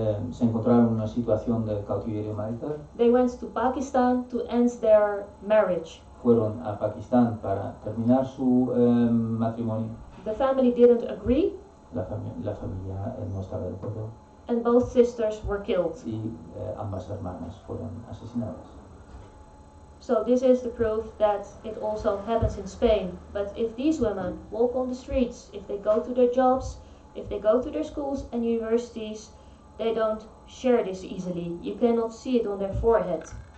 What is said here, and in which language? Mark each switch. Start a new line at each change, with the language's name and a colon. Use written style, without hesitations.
Spanish: Se encontraron en una situación de cautiverio marital.
English: They went to Pakistan to end their marriage.
Spanish: Fueron a Pakistán para terminar su matrimonio.
English: The family didn't agree.
Spanish: la familia no estaba de acuerdo
English: and both sisters were killed.
Spanish: y ambas hermanas fueron asesinadas.
English: So this is the proof that it also happens in Spain. But if these women walk on the streets, if they go to their jobs, if they go to their schools and universities, they don't share this easily. You cannot see it on their forehead.